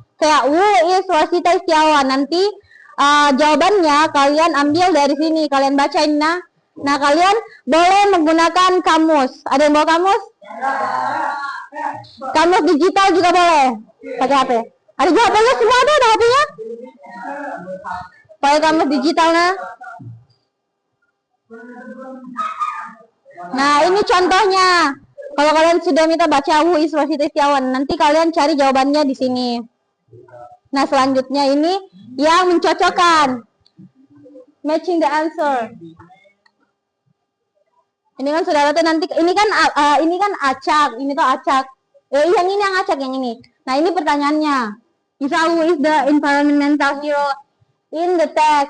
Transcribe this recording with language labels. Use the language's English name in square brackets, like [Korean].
[English] Kayak who is Rosita Istiawan. [Indonesian] Nanti jawabannya kalian ambil dari sini. Kalian bacain. Nah, kalian boleh menggunakan kamus. Ada yang bawa kamus? Kamus digital juga boleh. Pakai HP. Ada jawabannya semua ada HP-nya? Pakai kamus digital Nah, ini contohnya. Kalau kalian sudah minta baca [English] who is Rosita Istiawan, [Indonesian] nanti kalian cari jawabannya di sini. Nah, selanjutnya ini yang mencocokkan. [English] Matching the answer. [Indonesian] Ini kan saudara tuh nanti ini kan acak, ini tuh acak. Yang ini yang acak yang ini. Nah, ini pertanyaannya. [English] Misal, who is the environmental hero in the text?